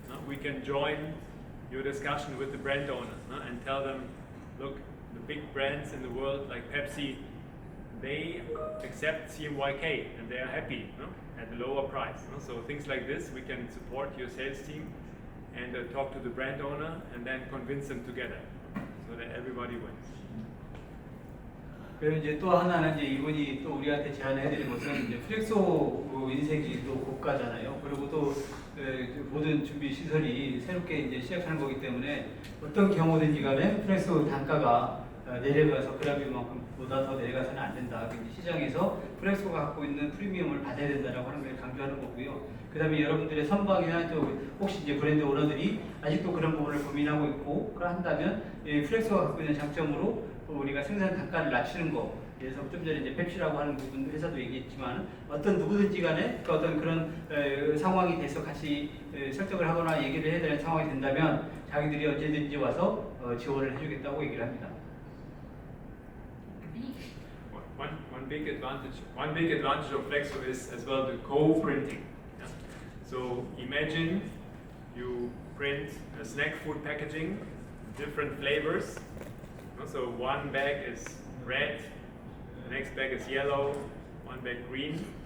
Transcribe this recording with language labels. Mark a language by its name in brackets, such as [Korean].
[English] We can join your discussion with the brand owner and tell them, look, the big brands in the world like Pepsi, they accept CMYK and they are happy at a lower price. So things like this, we can support your sales team and talk to the brand owner and then convince them together so that everybody wins. [Korean] 그리고 이제 또 하나는 이제 이분이 또 우리한테 제안해드린 것은 이제 플렉소 인쇄기 또 고가잖아요. 그리고 또 모든 준비 시설이 새롭게 이제 시작하는 거기 때문에 어떤 경우든지 간에 플렉소 단가가 내려가서 그라비오만큼보다 더 내려가서는 안 된다. 시장에서 플렉소가 갖고 있는 프리미엄을 받아야 된다라고 하는 걸 강조하는 거고요. 그 다음에 여러분들의 선박이나 또 혹시 이제 브랜드 오너들이 아직도 그런 부분을 고민하고 있고 한다면 플렉소가 갖고 있는 장점으로 우리가 생산 단가를 낮추는 거. 그래서 좀 전에 이제 펩시라고 하는 부분 회사도 얘기했지만 어떤 누구든지 간에 어떤 그런 상황이 돼서 같이 설득을 하거나 얘기를 해야 되는 상황이 된다면 자기들이 언제든지 와서 지원을 해주겠다고 얘기를 합니다. [English] One big advantage of Flexo is as well the co-printing. Yeah? So imagine you print a snack food packaging, different flavors. So one bag is red, the next bag is yellow, one bag green.